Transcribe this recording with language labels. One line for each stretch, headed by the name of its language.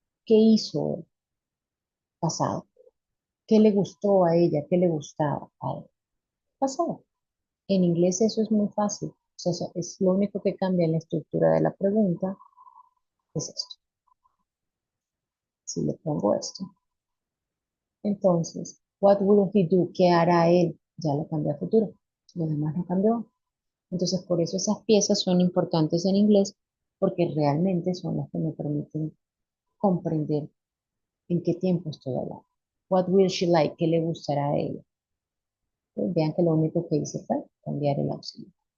Spanish: ¿Qué hizo él? Pasado. ¿Qué le gustó a ella? ¿Qué le gustaba a él? Pasado. En inglés eso es muy fácil. O sea, es lo único que cambia en la estructura de la pregunta es esto. Si le pongo esto.
English: Entonces, what will he do?
Spanish: ¿Qué hará él? Ya lo cambié a futuro. Lo demás no cambió. Entonces, por eso esas piezas son importantes en inglés, porque realmente son las que me permiten comprender en qué tiempo estoy hablando.
English: What will she like?
Spanish: ¿Qué le gustará a ella? Pues vean que lo único que hice fue cambiar el auxiliar.